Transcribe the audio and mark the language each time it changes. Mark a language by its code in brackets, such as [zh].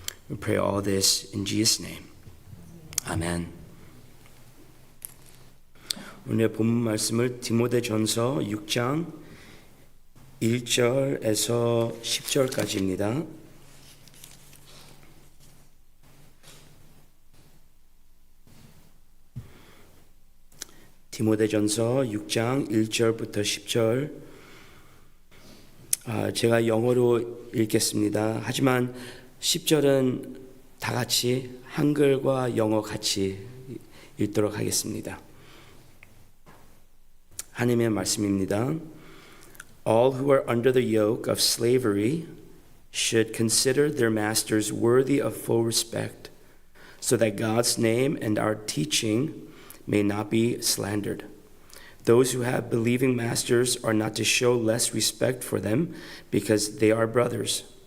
[en] We pray all this in Jesus' name. [ko] 아멘. 오늘 본문 말씀을 디모데전서 6장 1절에서 10절까지입니다. 디모데전서 6장 1절부터 10절. 제가 영어로 읽겠습니다. 하지만 10절은 다 같이 한글과 영어 같이 읽도록 하겠습니다. 하나님의 말씀입니다. [en] All who are under the yoke of slavery should consider their masters worthy of full respect, so that God's name and our teaching may not be slandered. Those who have believing masters are not to show less respect for them because they are brothers.